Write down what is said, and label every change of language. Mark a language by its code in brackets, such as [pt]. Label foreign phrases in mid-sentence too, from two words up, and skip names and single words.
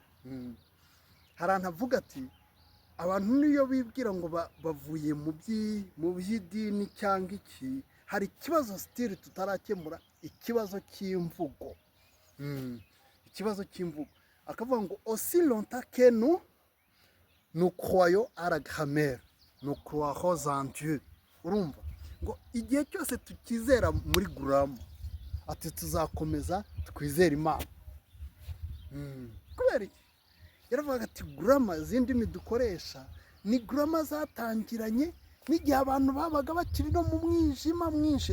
[rw] Hari ahantu avuga ati abantu niyo bibwira ngo bavuye mu by'idini cyangwa iki, hari ikibazo stili tutarakemura, ikibazo cy'imvugo. Akavuga ngo [fr] aussi longtemps que nous croyons à la grammaire, nous croyons en Dieu. [rw] Urumva ngo igihe cyose tukizera muri grammar, ati tuzakomeza twizera Imana. Kubera iki? Yaravuga ati grammar z'indimi dukoresha ni grammar zatangiranye n'igihe abantu babaga bakiri no mu mwijima mwinshi.